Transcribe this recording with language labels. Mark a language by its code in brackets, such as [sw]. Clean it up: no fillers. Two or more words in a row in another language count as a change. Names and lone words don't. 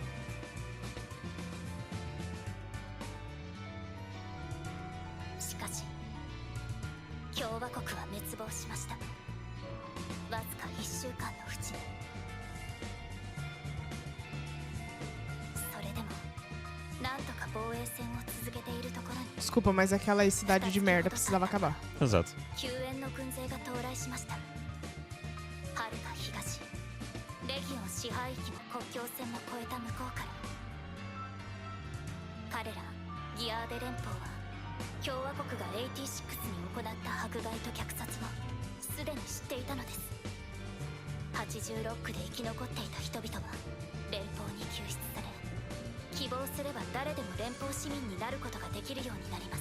[ja] しかし共和国は滅亡しました。わずか1週間のうちに。それでもなんとか防衛戦を続けているところに [pt] Desculpa, mas aquela cidade de merda precisava acabar. Exato. [ja] 救援の軍勢が到来しました。はるか東、レギオン支配域の国境線も越えた向こうから。彼らギアーデ連邦は共和国が86に行った迫害と虐殺をすでに知っていたのです。86区で生き残っていた人々は連邦に救出され、希望すれば誰でも連邦市民になることができるようになります。